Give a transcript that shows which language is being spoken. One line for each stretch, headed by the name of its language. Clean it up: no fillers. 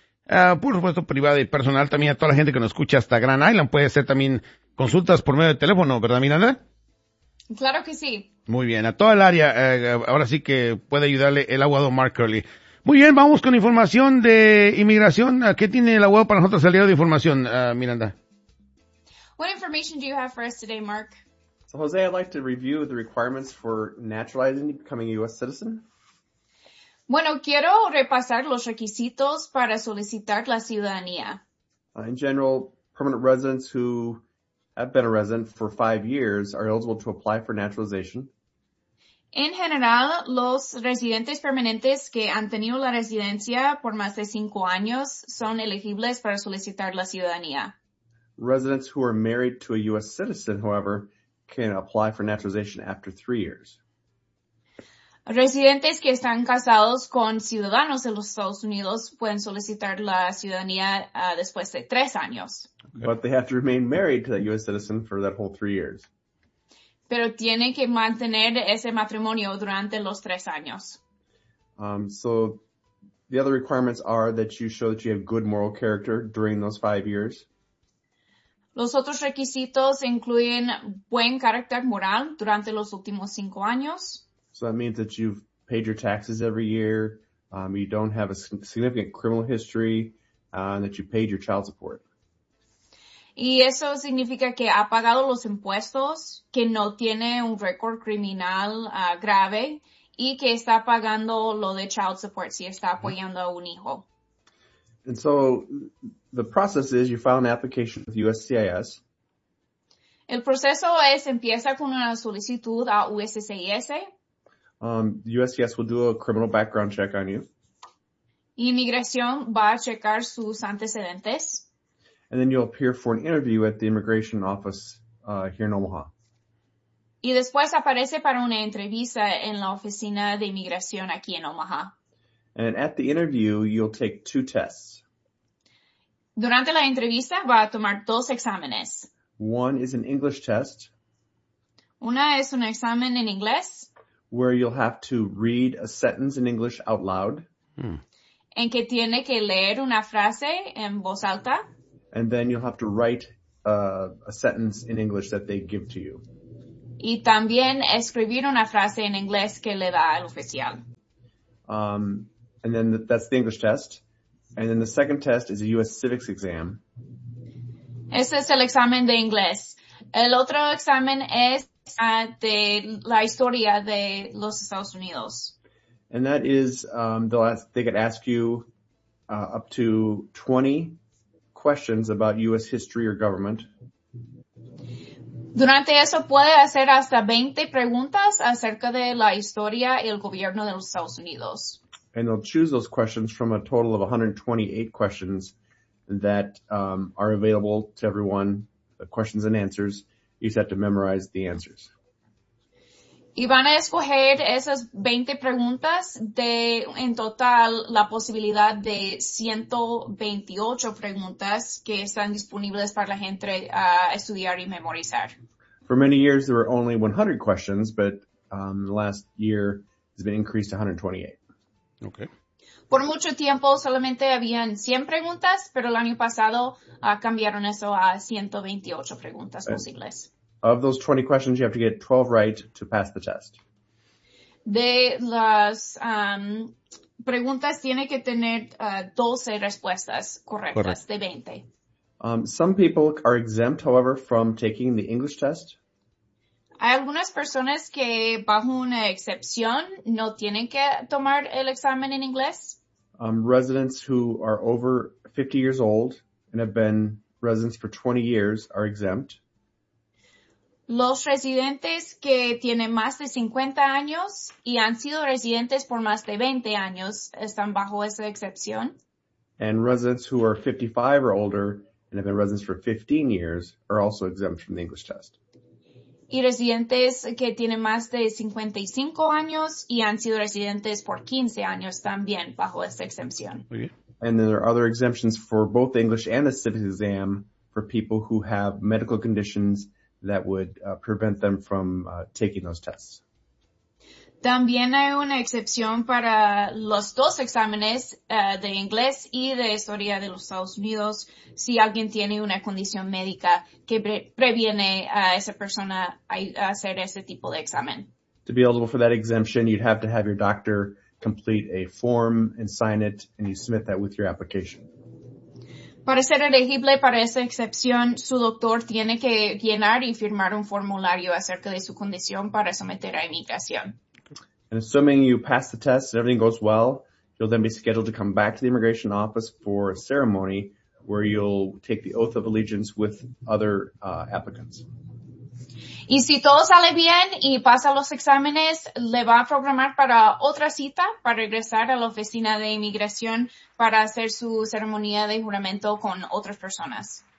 Spanish: por supuesto, privada y personal también a toda la gente que nos escucha hasta Grand Island. Puede hacer también consultas por medio de teléfono, ¿verdad, Miranda? Claro que sí. Muy bien, a toda el área, ahora sí que puede ayudarle el abogado Mark Curley. Muy bien, vamos con información de inmigración. ¿Qué tiene el abogado para nosotros el día de información, Miranda?
English: What information do you have for us today, Mark? So, Jose, I'd like to review the requirements for naturalizing and becoming a U.S. citizen.
Spanish: Bueno, quiero repasar los requisitos para solicitar la ciudadanía.
English: In general, permanent residents who have been a resident for 5 years are eligible to apply for naturalization.
Spanish: En general, los residentes permanentes que han tenido la residencia por más de 5 años son elegibles para solicitar la ciudadanía.
English: Residents who are married to a U.S. citizen, however, can apply for naturalization after 3 years.
Spanish: Residentes que están casados con ciudadanos de los Estados Unidos pueden solicitar la ciudadanía después de 3 años.
English: But they have to remain married to that U.S. citizen for that whole 3 years.
Spanish: Pero tiene que mantener ese matrimonio durante los 3 años.
English: So the other requirements are that you show that you have good moral character during those 5 years.
Spanish: Los otros requisitos incluyen buen carácter moral durante los últimos 5 años.
English: So that means that you've paid your taxes every year, you don't have a significant criminal history, and that you paid your child support.
Spanish: Y eso significa que ha pagado los impuestos, que no tiene un récord criminal grave, y que está pagando lo de child support, si está apoyando a un hijo.
English: And so the process is you file an application with USCIS.
Spanish: El proceso es empieza con una solicitud a USCIS.
English: USCIS will do a criminal background check on you.
Spanish: Inmigración va a checar sus antecedentes.
English: And then you'll appear for an interview at the immigration office here in Omaha.
Spanish: Y después aparece para una entrevista en la oficina de inmigración aquí en Omaha.
English: And at the interview, you'll take 2 tests.
Spanish: Durante la entrevista va a tomar 2 exámenes.
English: One is an English test.
Spanish: Una es un examen en inglés.
English: Where you'll have to read a sentence in English out loud.
Spanish: En que tiene que leer una frase en voz alta.
English: And then you'll have to write a sentence in English that they give to you.
Spanish: Y también escribir una frase en inglés que le da al oficial.
English: And then that's the English test. And then the second test is a U.S. civics exam.
Spanish: Ese es el examen de inglés. El otro examen es de la historia de los Estados Unidos.
English: And that is, they could ask you up to 20 questions about U.S. history or government.
Spanish: Durante eso puede hacer hasta 20 preguntas acerca de la historia y el gobierno de los Estados Unidos.
English: And they'll choose those questions from a total of 128 questions that are available to everyone, the questions and answers. You just have to memorize the answers.
Spanish: Y van a escoger esas 20 preguntas de, en total, la posibilidad de 128 preguntas que están disponibles para la gente estudiar y memorizar.
English: For many years, there were only 100 questions, but The last year has been increased to 128. Okay.
Spanish: Por mucho tiempo solamente habían 100 preguntas, pero el año pasado cambiaron eso a 128 preguntas posibles.
English: Of those 20 questions, you have to get 12 right to pass the test.
Spanish: De las preguntas, tiene que tener 12 respuestas correctas.
English: Correct.
Spanish: De 20.
English: Some people are exempt, however, from taking the English test.
Spanish: Hay algunas personas que bajo una excepción no tienen que tomar el examen en inglés.
English: Residents who are over 50 years old and have been residents for 20 years are exempt.
Spanish: Los residentes que tienen más de 50 años y han sido residentes por más de 20 años están bajo esa excepción.
English: And residents who are 55 or older and have been residents for 15 years are also exempt from the English test.
Spanish: Y residentes que tienen más de 55 años y han sido residentes por 15 años también bajo esa exención.
English: Okay. And then there are other exemptions for both the English and the civics exam for people who have medical conditions that would prevent them from taking those tests.
Spanish: También hay una excepción para los dos exámenes de inglés y de historia de los Estados Unidos si alguien tiene una condición médica que previene a esa persona a hacer ese tipo de examen.
English: To be eligible for that exemption, you'd have to have your doctor complete a form and sign it, and you submit that with your application.
Spanish: Para ser elegible para esa excepción, su doctor tiene que llenar y firmar un formulario acerca de su condición para someter a inmigración.
English: And assuming you pass the test and everything goes well, you'll then be scheduled to come back to the immigration office for a ceremony where you'll take the oath of allegiance with other applicants.
Spanish: Y si todo sale bien y pasa los exámenes, le va a programar para otra cita para regresar a la oficina de inmigración para hacer su ceremonia de juramento con otras personas.